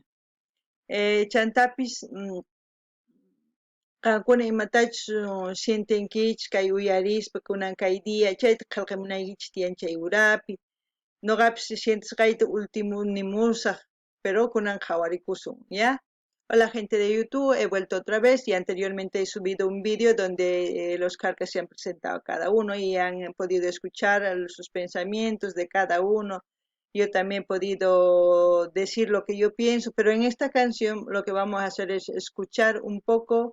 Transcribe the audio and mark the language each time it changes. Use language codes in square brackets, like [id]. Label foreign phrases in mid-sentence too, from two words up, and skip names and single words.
[qu] Chantapis qankuna imatachu shintinkichis kay uyarispa kunan kay día chayta qillqamunaykichis tiyan chay urapi. Noqapis shintisqayta ultimunimusaq, pero kunan qhawarikusun, ¿ya? [es] Hola gente de YouTube, he vuelto otra vez y anteriormente he subido un vídeo donde los carcas se han presentado cada uno y han podido escuchar sus pensamientos de cada uno. Yo también he podido decir lo que yo pienso, pero en esta canción lo que vamos a hacer es escuchar un poco.